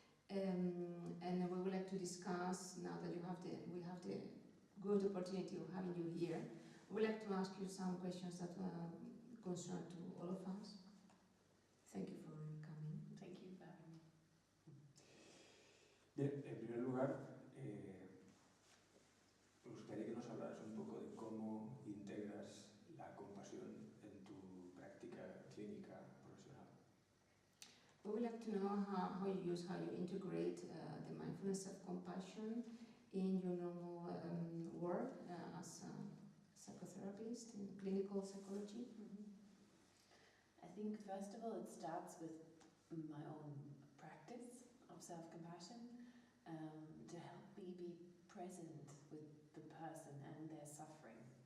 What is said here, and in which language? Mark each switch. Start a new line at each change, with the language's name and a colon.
English: And we would like to discuss, now that we have the good opportunity of having you here, we would like to ask you some questions that concern to all of us. Thank you for coming. Thank you for having me.
Spanish: Bien, en primer lugar, me gustaría que nos hablaras un poco de cómo integras la compasión en tu práctica clínica profesional.
English: We would like to know how you integrate the mindfulness of compassion in your normal work as a psychotherapist in clinical psychology. I think first of all it starts with my own practice of self-compassion to help me be present with the person and their suffering.